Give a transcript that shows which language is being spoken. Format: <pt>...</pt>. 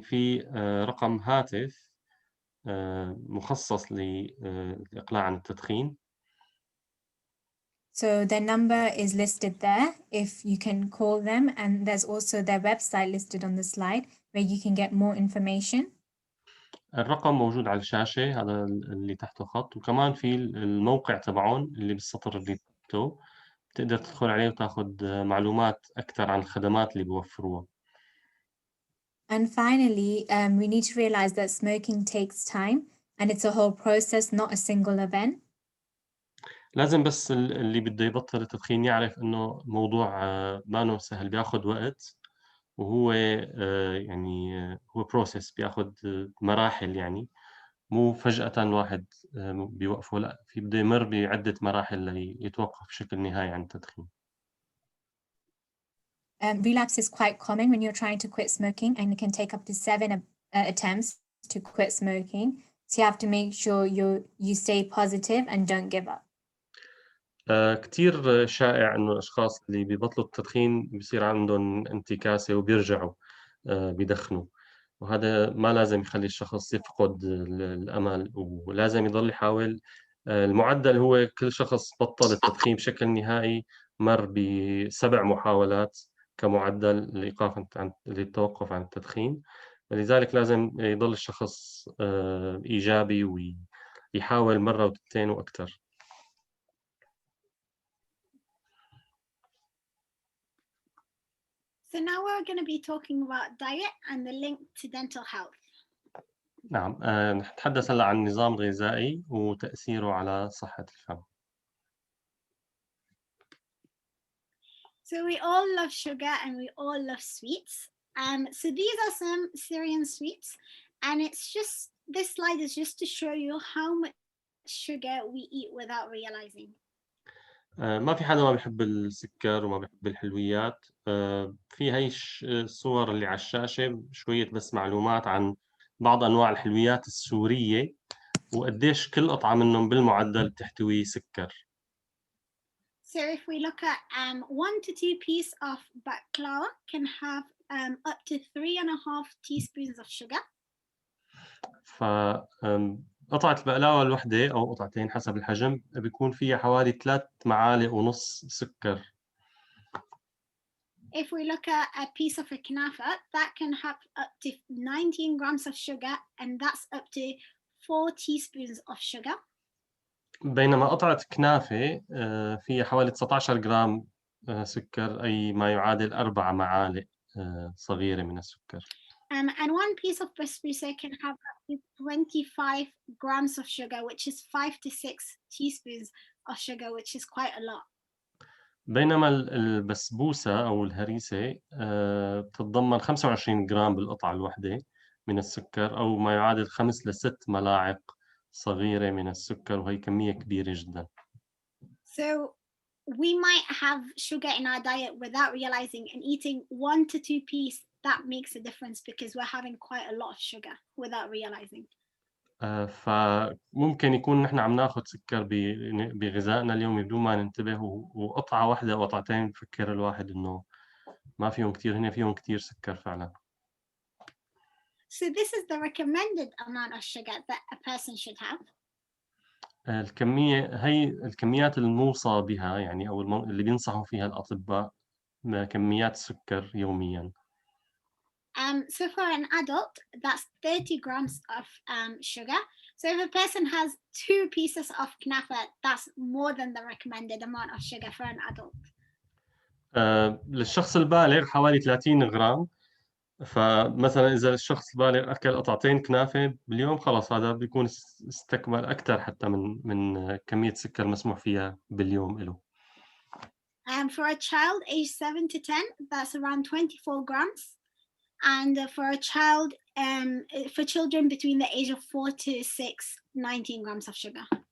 <ar>في رقم هاتف مخصص للإقلاع عن التدخين.</ar> <en>So their number is listed there if you can call them, and there's also their website listed on the slide where you can get more information.</en> <ar>الرقم موجود على الشاشة، هذا اللي تحته خط، وكمان في الموقع تبعهم اللي بالسطر اللي تحته بتقدر تدخل عليه وتاخد معلومات أكثر عن الخدمات اللي بيوفروها.</ar> <en>And finally, we need to realize that smoking takes time, and it's a whole process, not a single event.</en> <ar>لازم بس اللي بده يبطل التدخين يعرف إنه موضوع ما سهل، بياخد وقت، وهو يعني هو process بياخد مراحل يعني، مو فجأةً واحد بيوقفه، لأ بده يمر بعدة مراحل ليتوقف بشكل نهائي عن التدخين.</ar> <en>Relapse is quite common when you're trying to quit smoking, and it can take up to 7 attempts to quit smoking. So you have to make sure you stay positive and don't give up.</en> <ar>كتير شائع إنه الأشخاص اللي بيبطلوا التدخين بيصير عندهم انتكاسة وبيرجعوا بيدخنوا، وهذا ما لازم يخلّي الشخص يفقد الأمل، ولازم يضل يحاول. المُعدّل هو كل شخص بطّل التدخين بشكل نهائي مَر ب7 محاولات كمُعدّل للتوقُّف عن التدخين، فلذلك لازم يضل الشخص إيجابي ويحاول مرّة و2 وأكتر.</ar> <en>So now we're going to be talking about diet and the link to dental health.</en> <ar>نعم، نتحدث هلأ عن النظام الغذائي وتأثيره على صحة الفم.</ar> <en>So we all love sugar and we all love sweets. So these are some Syrian sweets, and it's just, this slide is just to show you how much sugar we eat without realizing.</en> <ar>ما في حدا ما بيحب السكر وما بيحب الحلويات. في هاي الصور اللي على الشاشة شوية بس معلومات عن بعض أنواع الحلويات السورية وقديش كل قطعة منهم بالمعدل بتحتوي سكر.</ar> <en>So if we look at 1 to 2 pieces of baklava can have up to 3.5 teaspoons of sugar.</en> <ar>قطعة البقلاوة الوحدة أو قطعتين حسب الحجم بيكون فيها حوالي 3 معالق ونص سكر.</ar> <en>If we look at a piece of a knafa, that can have up to 19 grams of sugar, and that's up to 4 teaspoons of sugar.</en> <ar>بينما قطعة كنافة فيها حوالي 19 جرام سكر، أي ما يعادل 4 معالق صغيرة من السكر.</ar> <en>And 1 piece of basbousa can have up to 25 grams of sugar, which is 5 to 6 teaspoons of sugar, which is quite a lot.</en> <ar>بينما البسبوسة أو الهريسة بتتضمن 25 جرام بالقطعة الواحدة من السكر، أو ما يعادل 5 ل6 ملاعق صغيرة من السكر، وهي كمية كبيرة جدًا.</ar> <en>So we might have sugar in our diet without realizing, and eating 1 to 2 pieces, that makes a difference because we're having quite a lot of sugar without realizing.</en> <ar>فممكن يكون نحن عم ناخد سكر بغذائنا اليومي بدون ما ننتبه، وقطعة واحدة أو قطعتين بفكر الواحد إنه ما فيهم كتير، هن فيهم كتير سكر فعلًا.</ar> <en>So this is the recommended amount of sugar that a person should have.</en> <ar>هي الكميات الموصى بها يعني، أو اللي بينصحوا فيها الأطباء كميات سكر يوميًا.</ar> <en>So for an adult, that's 30 grams of sugar. So if a person has 2 pieces of knafa, that's more than the recommended amount of sugar for an adult.</en> <ar>للشخص البالغ حوالي 30 غرام، فمثلًا إذا الشخص البالغ أكل قطعتين كنافة باليوم خلاص هذا بيكون استكمل أكتر حتى من كمية السكر المسموح فيها باليوم إله.</ar> <en>For a child aged 7 to 10, that's around 24 grams. And for a child, for children between the age of 4 to 6, 19 grams of sugar.</en>